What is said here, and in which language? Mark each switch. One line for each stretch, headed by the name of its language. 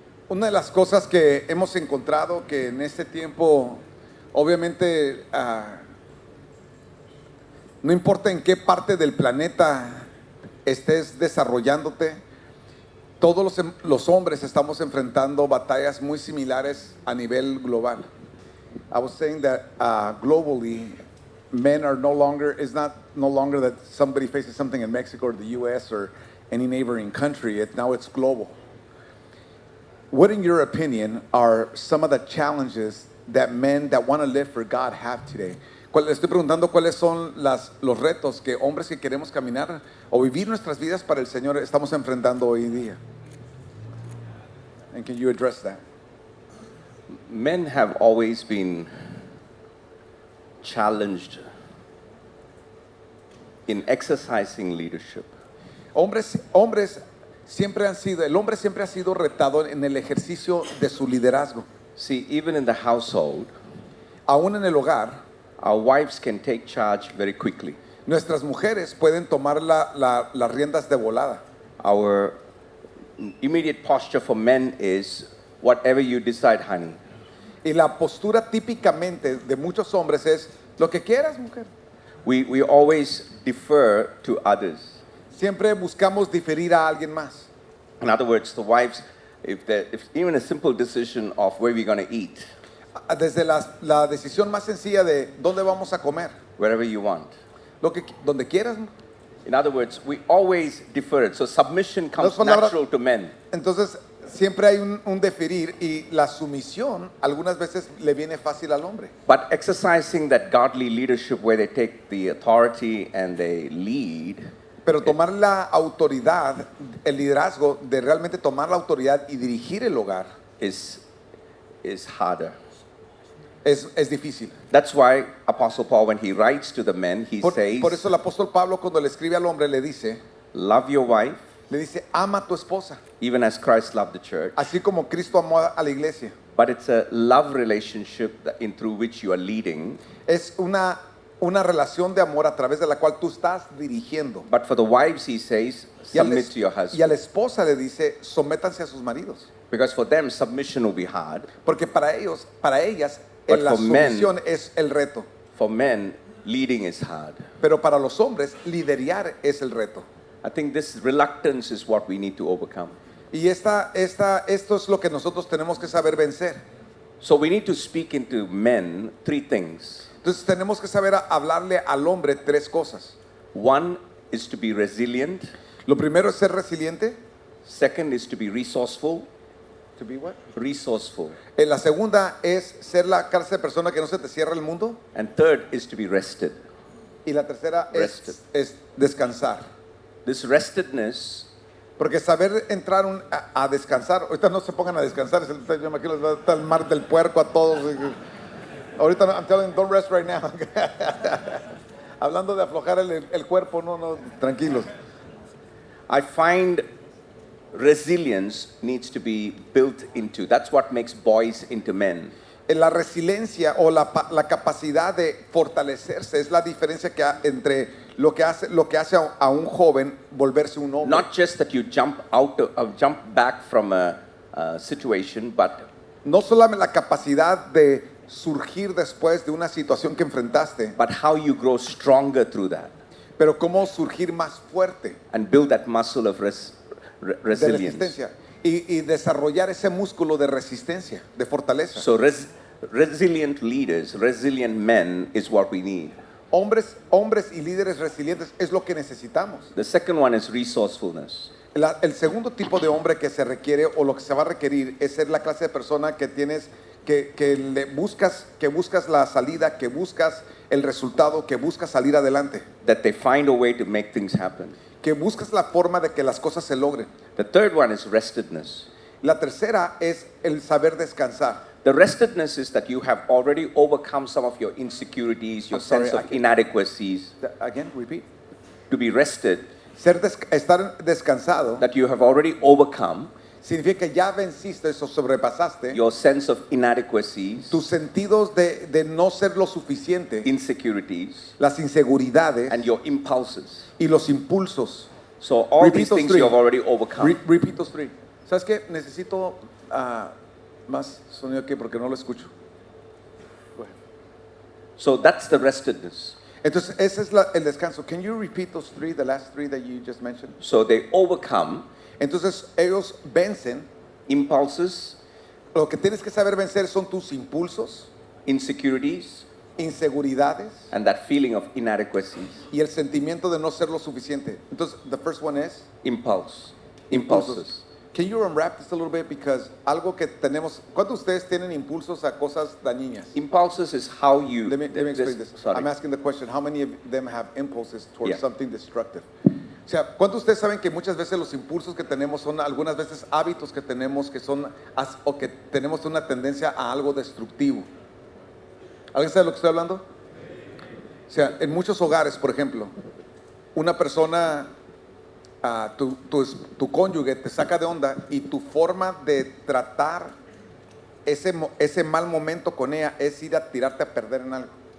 Spanish: Una de las cosas que hemos encontrado que en este tiempo, obviamente, no importa en qué parte del planeta estés desarrollándote, todos los hombres estamos enfrentando batallas muy similares a nivel global.
English: I was saying that globally, men are no longer that somebody faces something in Mexico or the U.S. or any neighboring country. Now it's global. What, in your opinion, are some of the challenges that men that want to live for God have today?
Spanish: Estoy preguntando cuáles son los retos que hombres que queremos caminar o vivir nuestras vidas para el Señor estamos enfrentando hoy en día.
English: And can you address that? Men have always been challenged in exercising leadership.
Spanish: El hombre siempre ha sido retado en el ejercicio de su liderazgo.
English: See, even in the household,
Spanish: Aún en el hogar,
English: our wives can take charge very quickly.
Spanish: nuestras mujeres pueden tomar las riendas de volada.
English: Our immediate posture for men is whatever you decide, honey.
Spanish: Y la postura típicamente de muchos hombres es lo que quieras, mujer.
English: We always defer to others.
Spanish: Siempre buscamos diferir a alguien más.
English: In other words, the wives, if even a simple decision of where we're going to eat,
Spanish: Desde la decisión más sencilla de dónde vamos a comer,
English: wherever you want.
Spanish: donde quieras.
English: In other words, we always defer it. So submission comes
Spanish: Las palabras-
English: natural to men.
Spanish: Entonces siempre hay un deferir y la sumisión algunas veces le viene fácil al hombre.
English: But exercising that godly leadership where they take the authority and they lead,
Spanish: Pero tomar la autoridad, el liderazgo de realmente tomar la autoridad y dirigir el hogar
English: is harder.
Spanish: es difícil.
English: That's why Apostle Paul, when he writes to the men, he says,
Spanish: Por eso el apóstol Pablo cuando le escribe al hombre le dice
English: love your wife,
Spanish: ama a tu esposa,
English: even as Christ loved the church.
Spanish: así como Cristo amó a la iglesia.
English: But it's a love relationship through which you are leading.
Spanish: Es una relación de amor a través de la cual tú estás dirigiendo.
English: But for the wives, he says, submit to your
Spanish: Y a
English: husband.
Spanish: la esposa le dice, sométanse a sus maridos.
English: Because for them, submission will be hard.
Spanish: Porque para ellas,
English: But
Spanish: la
English: for men-
Spanish: sumisión es el reto.
English: For men, leading is hard.
Spanish: Pero para los hombres, liderar es el reto.
English: I think this reluctance is what we need to overcome.
Spanish: Y esto es lo que nosotros tenemos que saber vencer.
English: So we need to speak into men three things.
Spanish: Entonces tenemos que saber hablarle al hombre tres cosas.
English: One is to be resilient.
Spanish: Lo primero es ser resiliente.
English: Second is to be resourceful. To be what? Resourceful.
Spanish: La segunda es ser la clase de persona que no se te cierra el mundo.
English: And third is to be rested.
Spanish: Y la tercera
English: Rested.
Spanish: es descansar.
English: This restedness,
Spanish: Porque saber entrar a descansar, ahorita no se pongan a descansar, yo me imagino les va a dar el mar del puerco a todos. Ahorita
English: I'm telling them, don't rest right now.
Spanish: Hablando de aflojar el cuerpo, no, tranquilos.
English: I find resilience needs to be built into. That's what makes boys into men.
Spanish: La resiliencia o la capacidad de fortalecerse es la diferencia que hay entre lo que hace a un joven volverse un hombre.
English: Not just that you jump back from a situation, but
Spanish: No solamente la capacidad de surgir después de una situación que enfrentaste,
English: how you grow stronger through that
Spanish: pero cómo surgir más fuerte
English: and build that muscle of
Spanish: de
English: resilience.
Spanish: resistencia y desarrollar ese músculo de resistencia, de fortaleza.
English: So resilient leaders, resilient men is what we need.
Spanish: Hombres y líderes resilientes es lo que necesitamos.
English: The second one is resourcefulness.
Spanish: El segundo tipo de hombre que se requiere o lo que se va a requerir es ser la clase de persona que tienes que buscas la salida, que buscas el resultado, que buscas salir adelante,
English: That they find a way to make things happen.
Spanish: que buscas la forma de que las cosas se logren.
English: The third one is restedness.
Spanish: La tercera es el saber descansar.
English: The restedness is that you have already overcome some of your insecurities, your I'm sorry, sense I of can't- inadequacies. Again, repeat. To be rested,
Spanish: Estar descansado
English: that you have already overcome
Spanish: significa que ya venciste o sobrepasaste
English: your sense of inadequacies,
Spanish: tus sentidos de no ser lo suficiente,
English: insecurities,
Spanish: las inseguridades
English: and your impulses.
Spanish: y los impulsos.
English: So all Repeat these those things three. you have already overcome. Repeat those three.
Spanish: ¿Sabes qué? Necesito más sonido aquí porque no lo escucho.
English: So that's the restedness.
Spanish: Entonces, ese es el descanso.
English: Can you repeat those three, the last three that you just mentioned? So they overcome
Spanish: Entonces, ellos vencen.
English: impulses,
Spanish: Lo que tienes que saber vencer son tus impulsos,
English: insecurities,
Spanish: inseguridades
English: and that feeling of inadequacies.
Spanish: y el sentimiento de no ser lo suficiente. Entonces,
English: the first one is Impulses. Impulses. Can you unwrap this a little bit? Because
Spanish: algo que tenemos, ¿cuántos de ustedes tienen impulsos a cosas dañinas?
English: Impulses is how you. Let me explain this. Sorry. I'm asking the question, how many of them have impulses towards Yeah. something destructive?
Spanish: O sea, ¿cuántos de ustedes saben que muchas veces los impulsos que tenemos son algunas veces hábitos que tenemos que son o que tenemos una tendencia a algo destructivo? ¿Alguien sabe de lo que estoy hablando? O sea, en muchos hogares, por ejemplo, una persona, tu cónyuge te saca de onda y tu forma de tratar ese mal momento con ella es ir a tirarte a perder en algo.